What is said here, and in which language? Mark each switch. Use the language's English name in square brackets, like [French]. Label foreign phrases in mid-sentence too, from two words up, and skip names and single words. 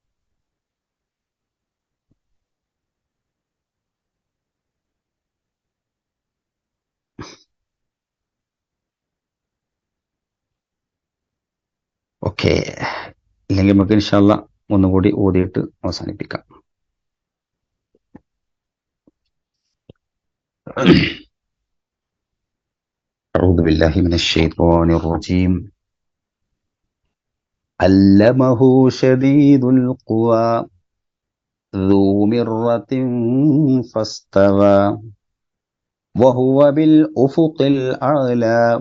[Malayalam] ഓക്കെ, ഇല്ലെങ്കിൽ നമുക്ക് [Arabic] إن شاء الله [Malayalam] ഒന്നുകൂടി ഓതിയിട്ട് അവസാനിപ്പിക്കാം. [Arabic] أعوذ بالله من الشيطان الرجيم. علمه شديد القوى ذو مرة فاستوى وهو بالأفق الأعلى